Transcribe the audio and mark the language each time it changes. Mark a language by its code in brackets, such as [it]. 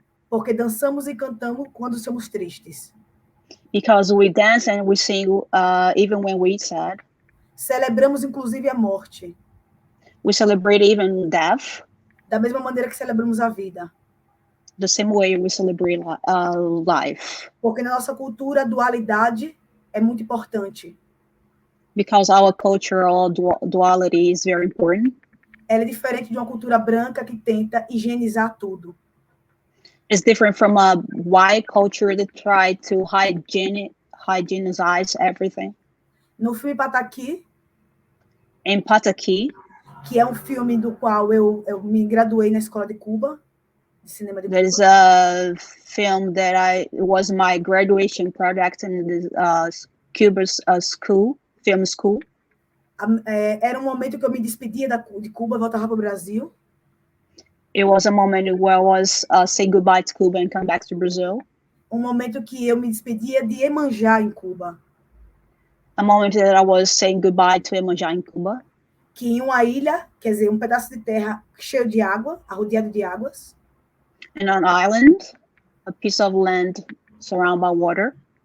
[pt] Porque dançamos e cantamos quando somos tristes. [en] Because we dance and we sing even when we're sad. [pt] Celebramos inclusive a morte. [en] We celebrate even death. [pt] Da mesma maneira que celebramos a vida. [en] The same way we celebrate life. [pt] Porque na nossa cultura a dualidade é muito importante. [en] Because our cultural duality is very important. [pt] Ela é diferente de uma cultura branca que tenta higienizar tudo. [en] It's different from a white culture that tried to hygienize everything. [pt] No filme Pattaki, [en] In Pattaki, [pt] que é um filme do qual eu me graduei na escola de Cuba, de cinema de [en] there is [pt] Cuba. [en] a film that was my graduation project in the Cuba's film school. [pt] Era um momento que eu me despedia de Cuba, voltava para o Brasil. [en] It was a moment where I was say goodbye to Cuba and come back to Brazil. [pt] Um momento que eu me despedia de Iemanjá em Cuba. [en] A moment that I was saying goodbye to Iemanjá in Cuba. [pt] Que em uma ilha, quer dizer, um pedaço de terra cheio de água, arrodeado de águas. [en] In an island, a piece of land surrounded by water.